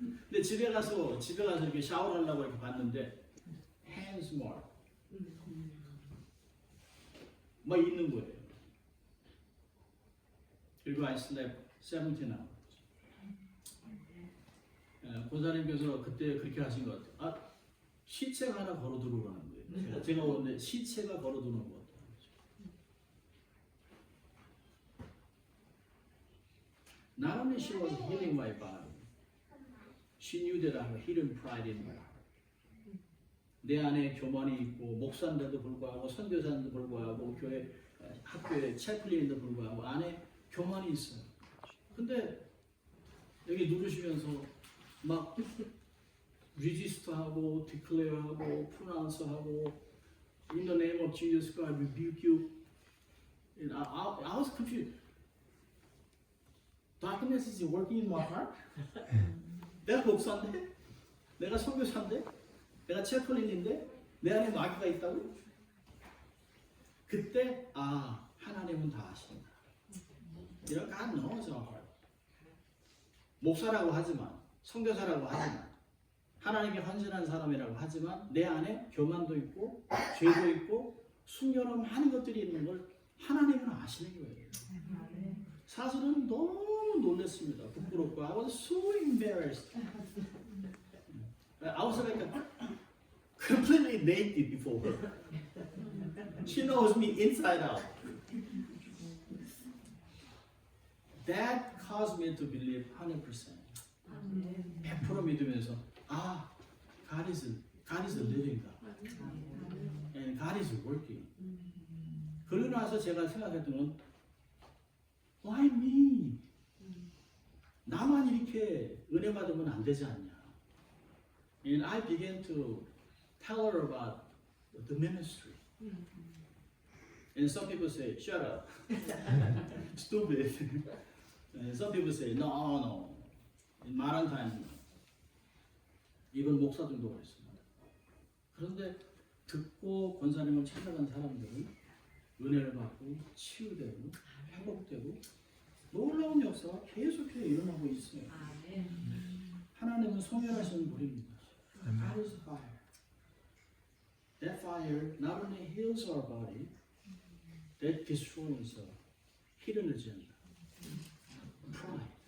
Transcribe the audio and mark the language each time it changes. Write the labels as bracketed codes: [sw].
[ko] 근데 집에 가서 이렇게 샤워를 하려고 이렇게 봤는데 [en] hands mark [ko] 막 있는 거예요. 그리고 [en] I slept 17 hours. [ko] 권사님께서 그때 그렇게 하신 것 같아요. 시체가 하나 걸어 들어오라는 거예요. 제가 오는데 시체가 걸어 들어오는 것 같아요. [en] Not only she was healing my body, she knew that I have a hidden pride in my heart. [ko] 내 안에 교만이 있고 목사인데도 불구하고 선교사인데도 불구하고 교회 학교에 채플린인데도 불구하고 안에 교만이 있어요. 근데 여기 누르시면서 막 [en] register하고 declare하고 pronounce하고 in the name of Jesus Christ rebuke you. And I was confused. Darkness is working in my heart. [ko] 내가 목사인데, 내가 선교사인데, 내가 채플린인데 내 안에 마귀가 있다고? 그때 하나님은 다 아신다. 이런 [en] God knows our heart. [ko] 목사라고 하지만, 선교사라고 하지만, 하나님께 헌신한 사람이라고 하지만 내 안에 교만도 있고 죄도 있고 숨겨놓은 많은 것들이 있는 걸 하나님은 아시는 거예요. 사실은 너무 놀랐습니다. 부끄럽고 [en] I was so embarrassed. I was like completely naked before her. She knows me inside out. That caused me to believe 100%. [ko] 100% 믿으면서 [en] God is a living God. And God is working. [ko] 그러고 나서 제가 생각했던 건 [en] Why me? [ko] 나만 이렇게 은혜 받으면 안 되지 않냐? [en] And I began to tell her about the ministry. And some people say, shut up. Stupid. And some people say, no. In modern times, even [ko] 목사들도 그랬습니다. 그런데 듣고 권사님을 찾아간 사람들은 은혜를 받고 치유되고 회복되고 놀라운 역사가 계속해서 일어나고 있어요. 아멘. 하나님은 성결하시는 불입니다. [en] God is fire. That fire not only heals our body, that destroys hidden agenda. Pride.